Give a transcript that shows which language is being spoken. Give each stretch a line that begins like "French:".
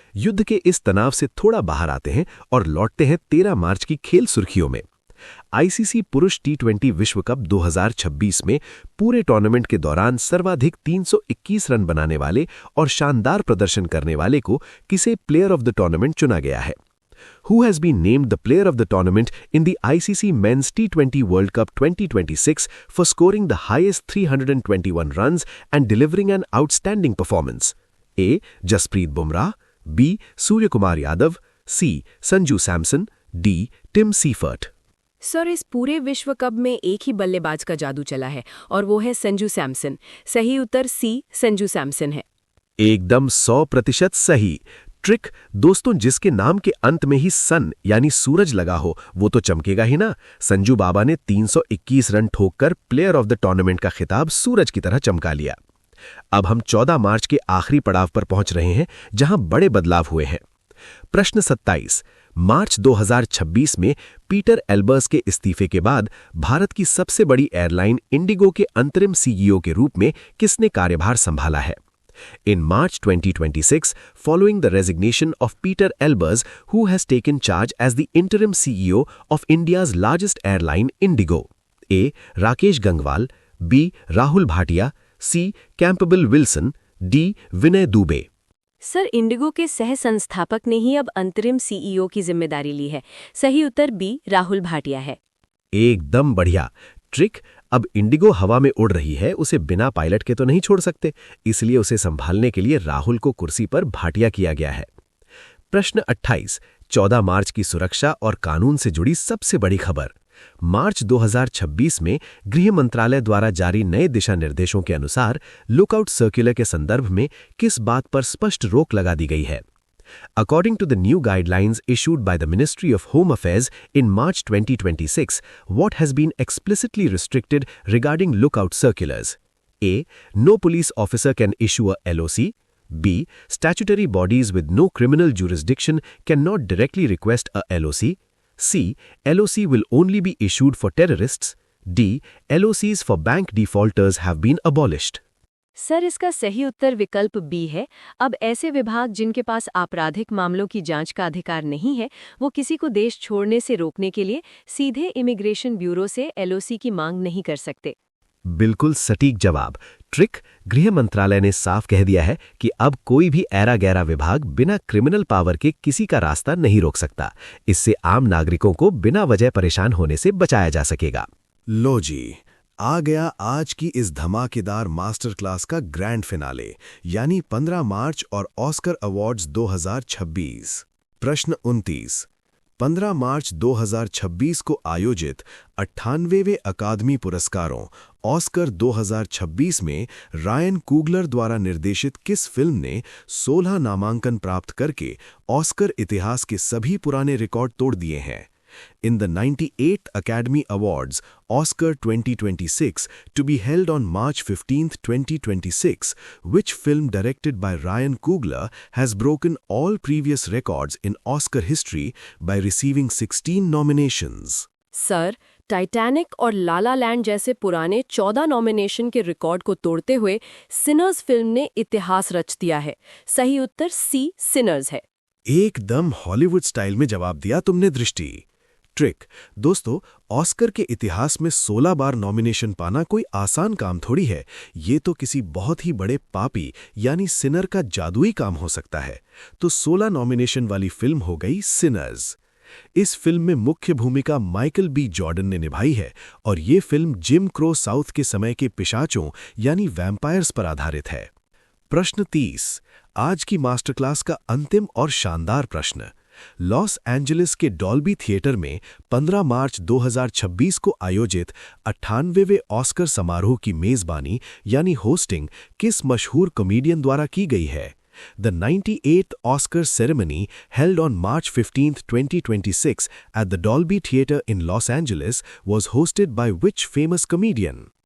Hindi: युद्ध के इस तनाव से थोड़ा बाहर आते हैं और लौटते हैं 13 मार्च की खेल सुर्खियों में। आईसीसी पुरुष T20 विश्व कप 2026 में पूरे टूर्नामेंट के दौरान सर्वाधिक 321 रन बनाने वाले और शानदार प्रदर्शन करने वाले को किसे प्लेयर ऑफ द टूर्नामेंट चुना गया है?
English: Who has been named the player of the tournament in the ICC Men's T20 World Cup 2026 for scoring the highest 321 runs and delivering an outstanding performance? A. Jasprit Bumrah, B. Suryakumar Yadav, C. Sanju Samson, D. Tim Seifert.
Hindi: Sir, इस पूरे विश्व cup में एक ही बल्लेबाज का जादू चला है और वो है संजू सैमसन। सही उत्तर C. संजू सैमसन है। एकदम 100% सही। ट्रिक, दोस्तों, जिसके नाम के अंत में ही सन यानी सूरज लगा हो वो तो चमकेगा ही ना। संजू बाबा ने 321 run ठोककर player of the tournament का खिताब सूरज की तरह चमका लिया। अब हम 14 मार्च के आखिरी पड़ाव पर पहुंच रहे हैं, जहां बड़े बदलाव हुए हैं। प्रश्न 27। मार्च 2026 में पीटर एल्बर्स के इस्तीफे के बाद भारत की सबसे बड़ी एयरलाइन इंडिगो के अंतरिम सीईओ के रूप में किसने कार्यभार संभाला है?
English: In March 2026, following the resignation of Peter Elbers, who has taken charge as the interim CEO of India's largest airline, Indigo. A. Rakesh Gangwal, B. Rahul Bhatia, C. Campbell Wilson, D. Vinay Dubey.
Hindi: Sir, Indigo के सह संस्थापक ने ही अब अंतरिम CEO की जिम्मेदारी ली है। सही उत्तर बी, राहुल भाटिया है। एकदम बढ़िया। ट्रिक, अब इंडिगो हवा में उड़ रही है, उसे बिना पायलट के तो नहीं छोड़ सकते, इसलिए उसे संभालने के लिए राहुल को कुर्सी पर भाटिया किया गया है। प्रश्न 28, 14 मार्च की सुरक्षा और कानून से जुड़ी सबसे बड़ी खबर। मार्च 2026 में गृह मंत्रालय द्वारा जारी नए दिशा निर्देशों के अनुसार लुकआउट सर्कुलर के संदर्भ में किस बात पर स्पष्ट रोक लगा दी गई है?
English: According to the new guidelines issued by the Ministry of Home Affairs in March 2026, what has been explicitly restricted regarding lookout circulars? A. No police officer can issue a LOC. B. Statutory bodies with no criminal jurisdiction cannot directly request a LOC. C. LOC will only be issued for terrorists. D. LOCs for bank defaulters have been abolished.
Hindi: Sir, इसका सही उत्तर विकल्प B है। अब ऐसे विभाग जिनके पास आपराधिक मामलों की जांच का अधिकार नहीं है, वो किसी को देश छोड़ने से रोकने के लिए सीधे इमिग्रेशन ब्यूरो से LOC की मांग नहीं कर सकते। बिल्कुल सटीक जवाब। ट्रिक, गृह मंत्रालय ने साफ कह दिया है कि अब कोई भी ऐरा गैरा विभाग बिना क्रिमिनल पावर के किसी का रास्ता नहीं रोक सकता। इससे आम नागरिकों को बिना वजह परेशान होने से बचाया जा सकेगा। लो जी, आ गया आज की इस धमाकेदार मास्टर क्लास का ग्रैंड फिनाले, यानी 15 मार्च और ऑस्कर अवार्ड्स 2026। प्रश्न 29, 15 मार्च 2026 को आयोजित 98वें अकादमी पुरस्कारों ऑस्कर 2026 में रायन कुगलर द्वारा निर्देशित किस फिल्म ने 16 नामांकन प्राप्त करके ऑस्कर इतिहास के सभी पुराने रिकॉर्ड तोड़ दिए हैं?
English: In the 98th Academy Awards, Oscar 2026, to be held on March 15, 2026, which film directed by Ryan Coogler has broken all previous records in Oscar history by receiving 16 nominations?
Hindi: Sir, Titanic और ला ला land जैसे पुराने 14 nomination के record को तोड़ते हुए Sinners film ने इतिहास रच दिया है। सही उत्तर सी, सिनर्स है। एकदम हॉलीवुड स्टाइल में जवाब दिया तुमने दृष्टि। ट्रिक, दोस्तों, ऑस्कर के इतिहास में 16 बार नॉमिनेशन पाना कोई आसान काम थोड़ी है। ये तो किसी बहुत ही बड़े पापी यानी सिनर का जादुई काम हो सकता है। तो 16 नॉमिनेशन वाली फिल्म हो गई सिनर्स। इस फिल्म में मुख्य भूमिका माइकल बी जॉर्डन ने निभाई है और ये फिल्म जिम क्रो साउथ के समय के पिशाचों यानी वैम्पायर्स पर आधारित है। प्रश्न 30, आज की मास्टर क्लास का अंतिम और शानदार प्रश्न। लॉस एंजलिस के डॉल्बी थिएटर में 15 मार्च 2026 को आयोजित 98वें ऑस्कर समारोह की मेजबानी यानी होस्टिंग किस मशहूर कॉमेडियन द्वारा की गई है?
English: The 98th Oscar ceremony held on March 15, 2026 at the Dolby Theatre in Los Angeles was hosted by which famous comedian?